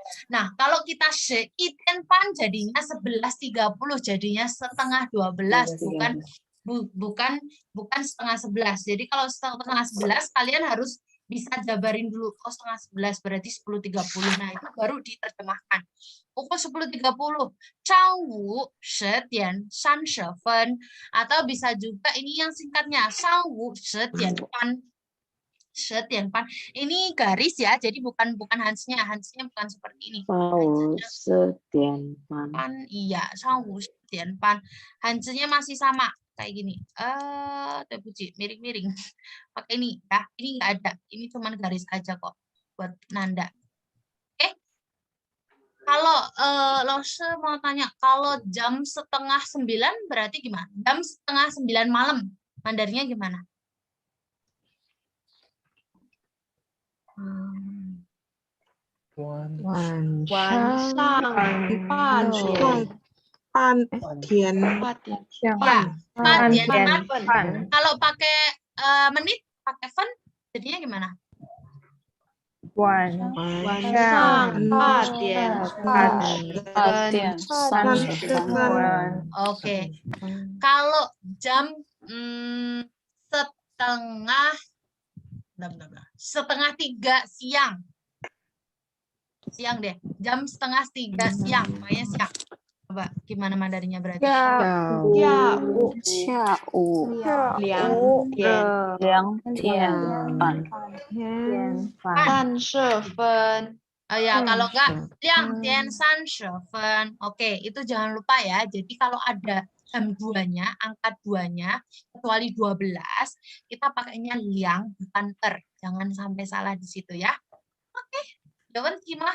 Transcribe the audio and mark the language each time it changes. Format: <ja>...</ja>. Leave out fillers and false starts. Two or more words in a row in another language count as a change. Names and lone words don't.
<id>Nah, kalau kita 11:30 jadinya 11:30, jadinya setengah 12, bukan setengah 11. Jadi kalau setengah 11 kalian harus bisa jabarin dulu. Oh, setengah 11 berarti 10:30. Nah, itu baru diterjemahkan. Pukul 10:30.</id> <zh>上午10点30分.</zh> <id>Atau bisa juga ini yang singkatnya.</id> <zh>上午10点半. 10点半.</zh> <id>Ini garis ya, jadi bukan hansnya. Hansnya bukan seperti ini.</id> <zh>10 点半. Iya, 上午10点半.</zh> <id>Hansnya masih sama kayak gini. Terpuji, miring-miring. Pakai ini ya. Ini nggak ada. Ini cuma garis aja kok buat nanda. Oke. Kalau Lose mau tanya, kalau jam setengah 9 berarti gimana? Jam setengah 9 malam. Mandarinnya gimana?</id> <zh>晚上8点。</zh> <id>Kalau pakai menit, pakai fen, jadinya gimana?</id> <zh>晚上 8点30分。</zh> <id>Oke. Kalau jam setengah 3 siang. Siang deh. Jam setengah 3 siang. Makanya siang. Coba gimana Mandarinnya berarti?</id> <zh>下午2点半。 30分</zh> <id>ya, kalau enggak</id> <zh>2 点30分.</zh> <id>Oke, itu jangan lupa ya. Jadi kalau ada jam 2-nya, angka 2-nya, kecuali 12, kita pakainya liang, bukan Jangan sampai salah di situ ya. Oke. Jawaban gimana?</id>